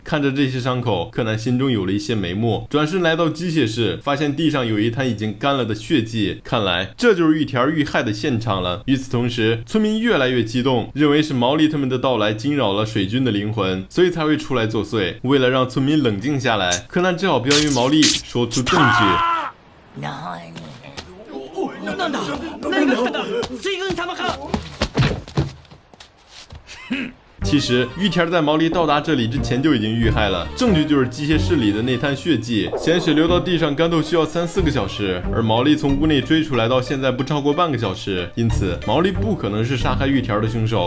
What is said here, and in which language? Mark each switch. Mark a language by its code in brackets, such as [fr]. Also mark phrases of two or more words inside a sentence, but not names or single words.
[zh] 看着这些伤口，柯南心中有了一些眉目。转身来到机械室，发现地上有一滩已经干了的血迹，看来这就是玉田遇害的现场了。与此同时，村民越来越激动，认为是毛利他们的到来惊扰了水军的灵魂，所以才会出来作祟。为了让村民冷静下来，柯南只好标于毛利，说出证据。 [ja] なんだ何が来たか水軍様か。 [zh] 其实玉田在毛利到达这里之前就已经遇害了，证据就是机械室里的那滩血迹，鲜血流到地上干透需要3-4个小时，而毛利从屋内追出来到现在不超过半个小时，因此毛利不可能是杀害玉田的凶手。